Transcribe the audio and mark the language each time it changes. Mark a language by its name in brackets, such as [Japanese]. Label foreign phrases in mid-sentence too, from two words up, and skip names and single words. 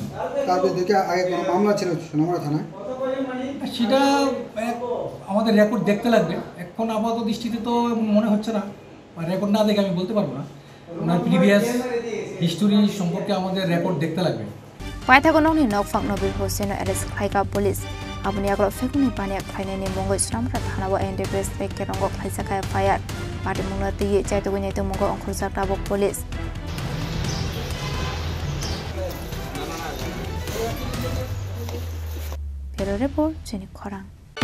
[Bangla] তারপরে দেখে আগে কোনো মামলা ছিল সোনামুরা থানায়, সেটা আমাদের রেকর্ড দেখতে লাগবে। এখন আপাতত দৃষ্টিতে তো মনে হচ্ছে না, রেকর্ড না দেখে আমি বলতে পারবো না। ওনার প্রিভিয়াস হিস্টোরি সম্পর্কে আমাদের রেকর্ড দেখতে লাগবে। [Bodo] পাইথাগনनि नकफां नबिर हुसेन एरेस्ट खालायगा पुलिस आबनि आगलाव फेकमनि बानिया खालायनायनि मुंगै सुनामुरा थानाव एनडिपिएस केरंग खायजाखा एफआईआर पाटेमुंनो दी चाइतोगुनि मुंगै अंखरजाक दाबक पुलिस फेरो रिपोर्ट जेनिक खरां।